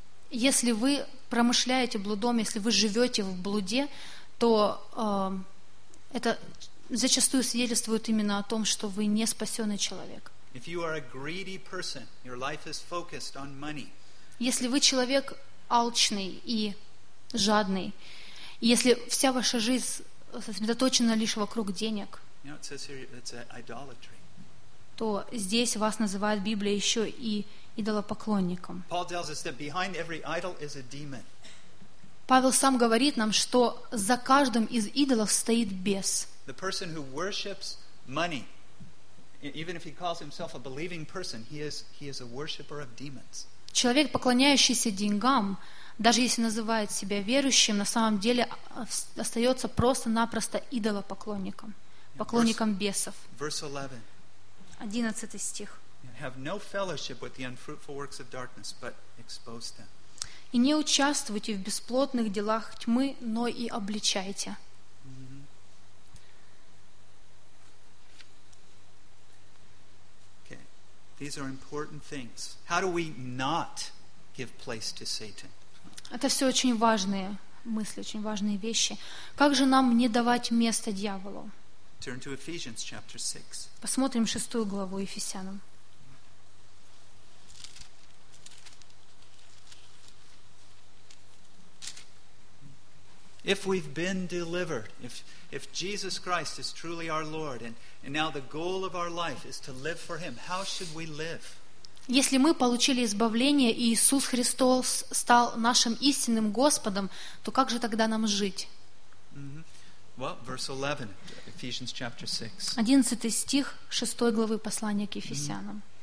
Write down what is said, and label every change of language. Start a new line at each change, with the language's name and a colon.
Russian: Если вы промышляете блудом, если вы живете в блуде, то это зачастую свидетельствует именно о том, что вы не спасенный человек.
English: If you are a greedy person, your life is focused on money.
Russian: Если вы человек алчный и жадный, если вся ваша жизнь сосредоточена лишь вокруг денег,
English: it says here it's an idolatry.
Russian: То здесь вас называет Библия еще и идолопоклонником.
English: Paul tells us that behind every idol is a demon.
Russian: Павел сам говорит нам, что за каждым из идолов стоит бес.
English: The person who worships money, even if he calls himself a believing person, he is a worshipper of demons.
Russian: Человек, поклоняющийся деньгам, даже если называет себя верующим, на самом деле остается просто-напросто идолопоклонником, поклонником бесов.
English: Verse 11.
Russian: 11 стих.
English: Have no fellowship with the unfruitful works of darkness, but expose them.
Russian: И не участвуйте в бесплодных делах тьмы, но и обличайте.
English: These are important things. How do we not give place to Satan?
Russian: Это все очень важные мысли, очень важные вещи. Как же нам не давать место дьяволу?
English: Turn to Ephesians chapter 6.
Russian: Посмотрим шестую главу Ефесянам.
English: If we've been delivered, if Jesus Christ is truly our Lord, and now the goal of our life is to live for Him, how should we live?
Russian: Если мы получили избавление и Иисус Христос стал нашим истинным Господом, то как же тогда нам жить?
English: Well, verse 11, Ephesians chapter 6.
Russian: 11 стих 6 главы послания к Ефесянам.